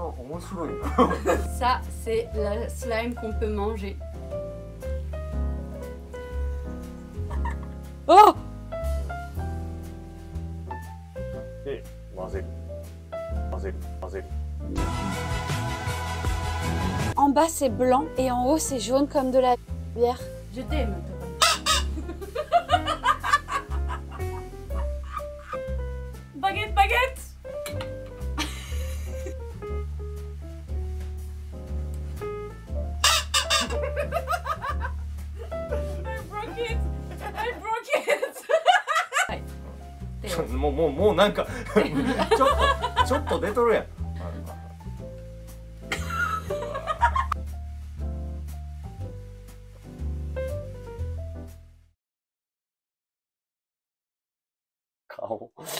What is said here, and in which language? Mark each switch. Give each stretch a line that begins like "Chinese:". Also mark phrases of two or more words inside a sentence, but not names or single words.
Japanese: 面白いな。
French: Ça, c'est la slime qu'on peut manger. Oh!
Japanese: で混ぜる混ぜる混ぜる。
French: En bas c'est blanc et en haut c'est jaune comme de la bière. Je t'aime. Baguette, baguette!
English: I broke it!
Japanese: もうなんかちょっと出とるやん。顔。